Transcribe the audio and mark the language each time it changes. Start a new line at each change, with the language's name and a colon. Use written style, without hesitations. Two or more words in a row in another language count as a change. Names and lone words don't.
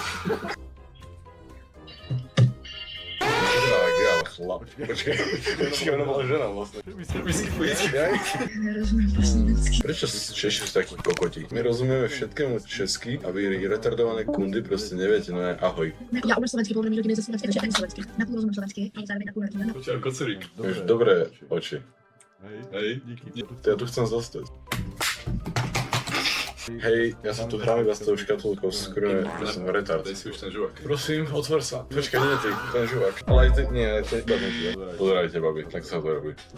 Slovak: Chlap. Počkaj, ona bola žena vlastne. Prečo Češi sú takí kokoti? My rozumieme všetkému česky a vy retardované kundy proste neviete, no je ahoj.
Czech: Já umím slovensky, podle mě rodiny ze slovenské, takže ani slovensky. Napůl rozumím slovensky, ale zároveň napůl nerozumím.
Slovak: Počkaj, kocerík. Máš dobré oči. Hej.
Czech: Díky.
Slovak: Ja tu chcem zostať. Hej, ja sa tu hrám iba s tou škatulkou skoro, že som retard. Daj si už ten žuvak. Prosím, otvor sa. Počkaj, nie ty, ten žuvak. Ale aj ty, nie, aj ty, iba ten žuvak. Pozerajte, babi, tak sa to robí.